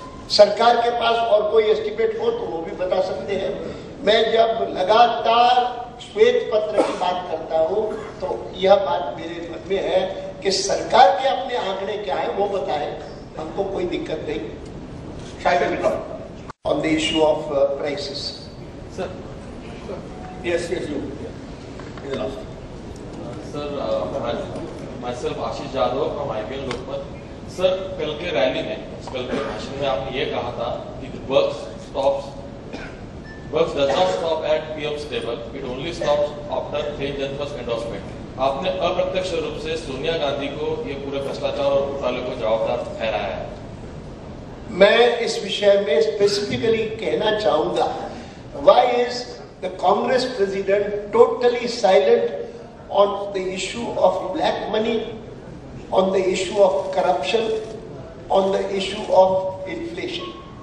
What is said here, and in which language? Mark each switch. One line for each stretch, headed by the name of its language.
Hindi: सरकार के पास और कोई एस्टिमेट हो तो वो भी बता सकते हैं। मैं जब लगातार श्वेत पत्र की बात करता हूं तो यह बात मेरे मन में है कि सरकार के अपने आंकड़े क्या है वो बताएं, हमको कोई दिक्कत नहीं। शायद
English: on the issue of prices. Sir. Yes, you. In the last. Sir, myself Ashish Jadhav from IPL Lokmat.
Hindi: Sir, कल के रैली में, कल के भाषण में आपने ये कहा था कि
English: works does not stop at PM's table. It only stops after Plain Janata's endorsement.
Hindi: आपने अप्रत्यक्ष रूप से सोनिया गांधी को ये पूरे भ्रष्टाचार और घोटाले को जवाबदार ठहराया है। मैं इस विषय में स्पेसिफिकली कहना चाहूंगा,
English: why is the Congress president totally silent on the issue of black money, on the issue of corruption, on the issue of inflation?